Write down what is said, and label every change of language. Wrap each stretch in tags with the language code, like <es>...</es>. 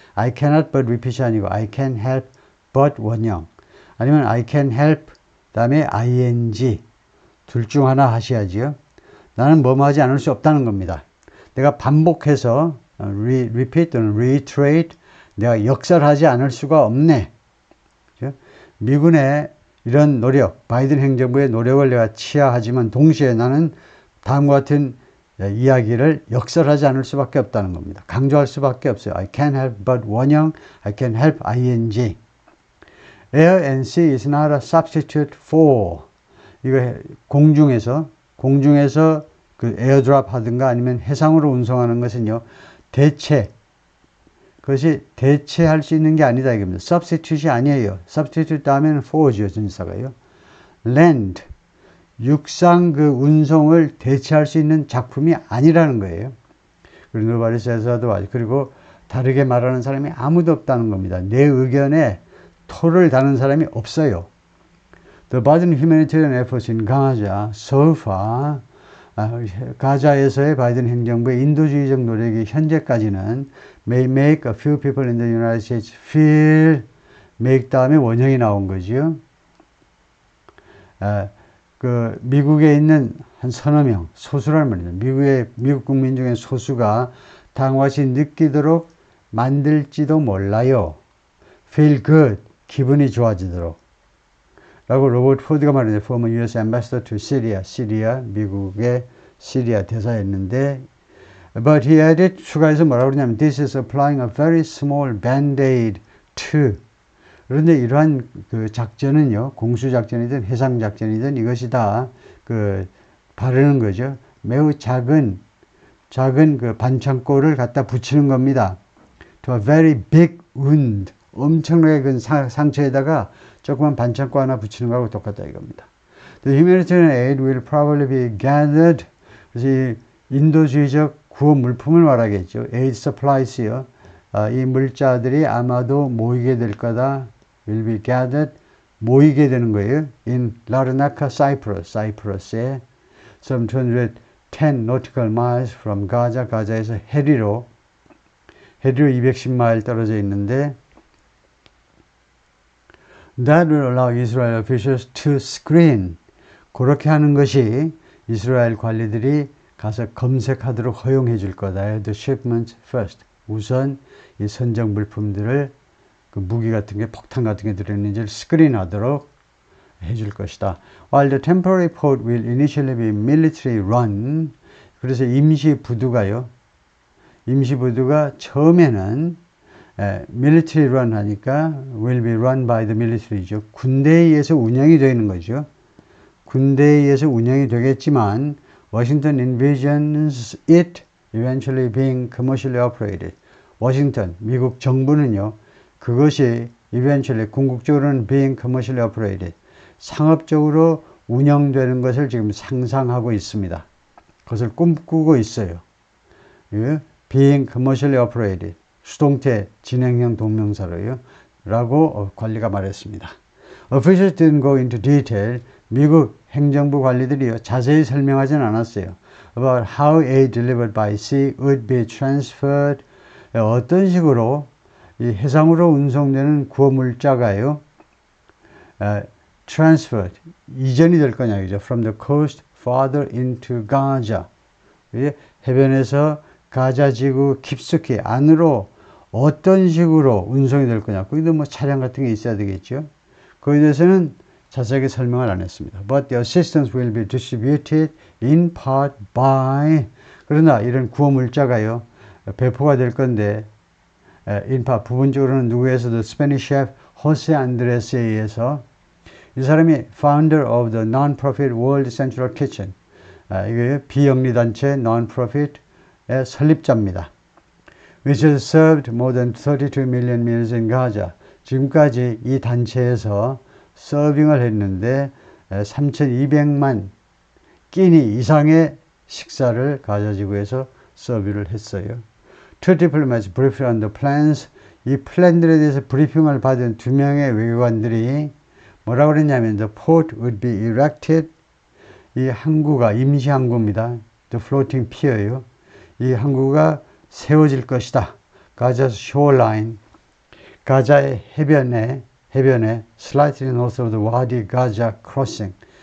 <en>I cannot but repeat이 아니고 I can help but</en> <ko>원형 아니면</ko> <en>I can help</en> <ko>그 다음에</ko> <en>ing</en> <ko>둘 중 하나 하셔야지요. 나는 뭐뭐 하지 않을 수 없다는 겁니다. 내가 반복해서 repeat 또는 reiterate 내가 역설하지 않을 수가 없네. 그렇죠? 미군의 이런 노력, 바이든 행정부의 노력을 내가 치하하지만 동시에 나는 다음과 같은 이야기를 역설하지 않을 수밖에 없다는 겁니다. 강조할 수밖에 없어요.</ko> <en>I can't help but 원형, I can help ing. Air and sea is not a substitute for.</en> <ko>이거 공중에서 그 에어드랍 하든가 아니면 해상으로 운송하는 것은요. 그것이 대체할 수 있는 게 아니다 이겁니다. substitute이 아니에요. substitute 다음에는 for죠. 전치사가요. land 육상 그 운송을 대체할 수 있는 작품이 아니라는 거예요.</ko> <en>그리고 nobody says otherwise.</en> <ko>그리고 다르게 말하는 사람이 아무도 없다는 겁니다. 내 의견에 토를 다는 사람이 없어요.</ko> <en>The Biden humanitarian efforts in Gaza so far</en> <ko>가자에서의 바이든 행정부의 인도주의적 노력이 현재까지는</ko> <en>may make a few people in the United States feel make</en> <ko>다음에 원형이 나온 거죠. 그 미국에 있는 한 서너 명 소수란 말이죠. 미국 국민 중에 소수가 다음과 같이 느끼도록 만들지도 몰라요. feel good 기분이 좋아지도록. 라고 로버트 포드가 말했는데</ko> <en>former US ambassador to Syria,</en> <ko>시리아, 미국의 시리아 대사였는데</ko> <en>but he added,</en> <ko>추가해서 뭐라고 그러냐면</ko> <en>this is applying a very small band-aid to</en> <ko>그런데 이러한 그 작전은요, 공수작전이든 해상작전이든 이것이 다 그 바르는 거죠. 매우 작은 그 반창고를 갖다 붙이는 겁니다.</ko> <en>to a very big wound</en> <ko>엄청나게 큰 상처에다가 조그만 반창고 하나 붙이는 거하고 똑같다 이겁니다.</ko> <en>The humanitarian aid will probably be gathered.</en> <ko>그래서 이 인도주의적 구호 물품을 말하겠죠.</ko> <en>aid supplies요.</en> <ko>이 물자들이 아마도 모이게 될 거다.</ko> <en>will be gathered.</en> <ko>모이게 되는 거예요.</ko> <en>in Larnaca, Cyprus. 사이프러스에 some 210 nautical miles from Gaza.</en> <ko>가자에서 해리로 해리로 210마일 떨어져 있는데</ko> <en>That will allow Israel officials to screen.</en> <ko>그렇게 하는 것이 이스라엘 관리들이 가서 검색하도록 허용해 줄 거다.</ko> <en>The shipment first.</en> <ko>우선 이 선적 물품들을 그 무기 같은 게 폭탄 같은 게 들어있는지를 스크린하도록 해줄 것이다.</ko> <en>While the temporary port will initially be military run.</en> <ko>그래서 임시 부두가 처음에는 military run 하니까</ko> <en>will be run by the military</en> <ko>죠. 군대에 의해서 운영이 되는 거죠. 군대에 의해서 운영이 되겠지만</ko> <en>Washington envisions it eventually being commercially operated.</en> <ko>워싱턴, 미국 정부는요.</ko> <en>그것이 eventually 궁극적으로는 being commercially operated.</en> <ko>상업적으로 운영되는 것을 지금 상상하고 있습니다. 그것을 꿈꾸고 있어요.</ko> <en>being commercially operated.</en> <ko>수동태 진행형 동명사로요. 라고 관리가 말했습니다.</ko> <en>Officials didn't go into detail.</en> <ko>미국 행정부 관리들이요. 자세히 설명하진 않았어요.</ko> <en>About how aid delivered by sea would be transferred.</en> <ko>어떤 식으로 이 해상으로 운송되는 구호물자가요. transferred. 이전이 될 거냐. 그죠?</ko> <en>From the coast farther into Gaza.</en> <ko>해변에서 가자 지구 깊숙이 안으로 어떤 식으로 운송이 될 거냐. 거기도 뭐 차량 같은 게 있어야 되겠죠. 거기에 대해서는 자세하게 설명을 안 했습니다.</ko> <en>But the assistance will be distributed in part by.</en> <ko>그러나 이런 구호 물자가요. 배포가 될 건데 in part 부분적으로는 누구에서도 스페니쉬 셰프 호세 안드레스에 의해서 이 사람이</ko> <en>founder of the non-profit World Central Kitchen.</en> <ko>이게 비영리단체 non-profit의 설립자입니다.</ko> <en>Which has served more than 32 million meals in Gaza.</en> <ko>지금까지 이 단체에서 서빙을 했는데 3,200만 끼니 이상의 식사를 가자 지구에서 서비를 했어요.</ko> <en>Two diplomats briefed on the plans.</en> <ko>이 플랜들에 대해서 브리핑을 받은 두 명의 외교관들이 뭐라고 그랬냐면</ko> <en>the port would be erected.</en> <ko>이 항구가 임시 항구입니다.</ko> <en>The floating pier예요.</en> <ko>이 항구가 세워질 것이다. 가자 shoreline. 가자의 해변에</ko> <en>slightly north of the Wadi Gaza crossing.</en>